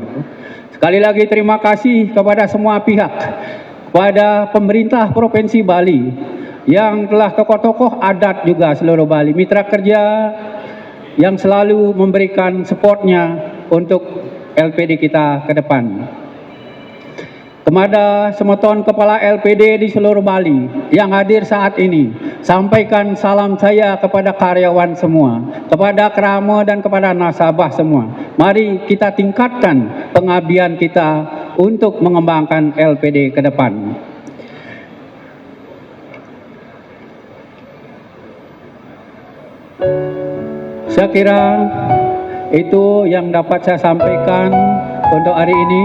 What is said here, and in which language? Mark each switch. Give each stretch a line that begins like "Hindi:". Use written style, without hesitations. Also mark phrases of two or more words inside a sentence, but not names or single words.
Indonesian: Sekali lagi terima kasih kepada semua pihak, kepada pemerintah Provinsi Bali, yang telah tokoh-tokoh adat juga seluruh Bali, mitra kerja yang selalu memberikan supportnya untuk LPD kita ke depan. Kepada semeton kepala LPD di seluruh Bali yang hadir saat ini, sampaikan salam saya kepada karyawan semua, kepada kerama dan kepada nasabah semua. Mari kita tingkatkan pengabdian kita untuk mengembangkan LPD ke depan. Saya kira itu yang dapat saya sampaikan untuk hari ini.